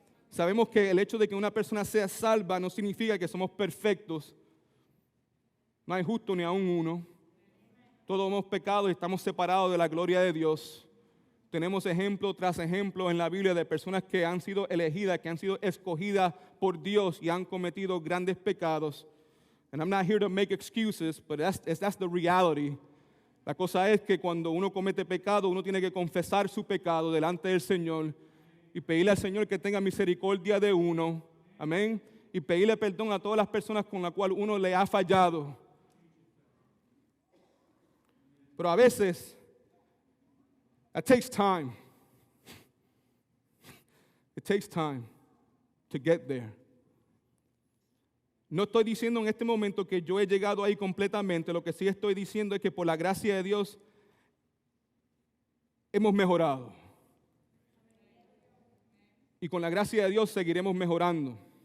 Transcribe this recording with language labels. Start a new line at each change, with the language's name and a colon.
Spanish: Sabemos que el hecho de que una persona sea salva no significa que somos perfectos. No hay justo ni aún uno. Todos hemos pecado y estamos separados de la gloria de Dios. Tenemos ejemplo tras ejemplo en la Biblia de personas que han sido elegidas, que han sido escogidas por Dios y han cometido grandes pecados.
English: And I'm not here to make excuses, but that's the reality.
Spanish: La cosa es que cuando uno comete pecado, uno tiene que confesar su pecado delante del Señor y pedirle al Señor que tenga misericordia de uno. Amén. Y pedirle perdón a todas las personas con las cuales uno le ha fallado. Pero a veces,
English: it takes time. It takes time to get there.
Spanish: No estoy diciendo en este momento que yo he llegado ahí completamente. Lo que sí estoy diciendo es que por la gracia de Dios hemos mejorado. Y con la gracia de Dios seguiremos mejorando.